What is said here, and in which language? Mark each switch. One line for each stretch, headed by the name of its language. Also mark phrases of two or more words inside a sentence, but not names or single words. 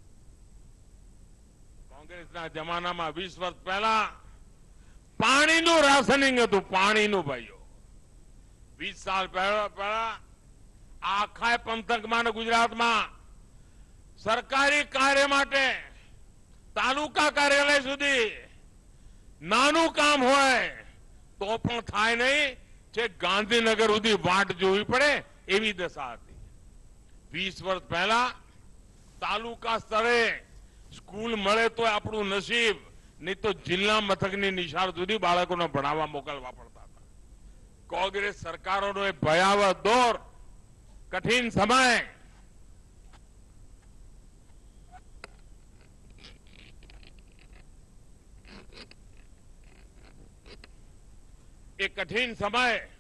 Gujarati: કોંગ્રેસના જમાનામાં 20 વર્ષ પહેલાં પાણીનું રાશનિંગ હતું। પાણીનું ભાઈઓ 20 સાલ પહેલાં આખા પંથકમાં ગુજરાતમાં સરકારી કાર્ય માટે તાલુકા કાર્યાલય સુધી નાનું કામ હોય તો પણ થાય નહીં। છે ગાંધીનગર સુધી વાટ જોવી પડે એવી દશા હતી। 20 વર્ષ પહેલાં તાલુકા સ્તરે સ્કૂલ મળે તો આપણું નસીબ, નહીં તો જિલ્લા મથકની નિશાળ સુધી બાળકોને ભણાવવા મોકલવા
Hindi: पड़ता था।
Gujarati: કોંગ્રેસ સરકારોનો ભયાવહ દૌર, કઠિન સમય, એક કઠિન સમય, एक कठिन समय